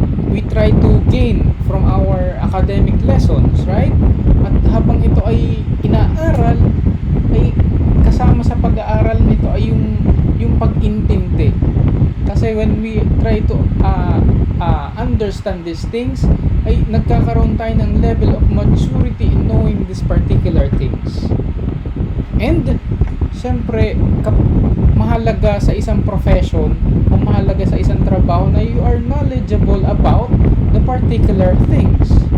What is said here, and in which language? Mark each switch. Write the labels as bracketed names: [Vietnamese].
[English] We try to gain from our academic lessons, right? [Filipino] At habang ito ay inaaral, ay kasama sa pag-aaral nito ay yung pag-intindi. [English] Kasi when we try to understand these things, [Filipino] ay nagkakaroon tayo ng [English] level of maturity in knowing these particular things. [Filipino] And syempre, mahalaga sa isang profession o mahalaga sa isang trabaho na [English] you are knowledgeable about the particular things.